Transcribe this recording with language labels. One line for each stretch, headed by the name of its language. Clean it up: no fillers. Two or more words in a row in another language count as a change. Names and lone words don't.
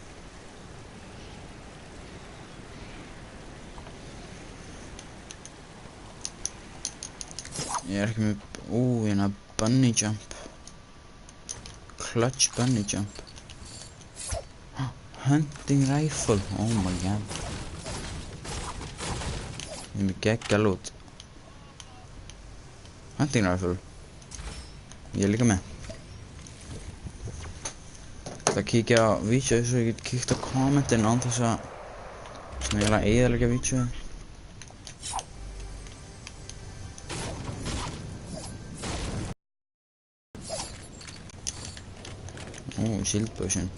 Icelandic: Ég er ekki með, hérna
English: bunny jump. Clutch bunny jump. Hunting rifle, oh my god.
Icelandic: Ég er með geggjað loot.
English: Hunting rifle.
Icelandic: Ég er líka með. Það kíkja á vídeoið svo ég get kíkt á kommentin án þess að svona eiginlega eyðileggja vídeoið.
English: Ó, shield potion.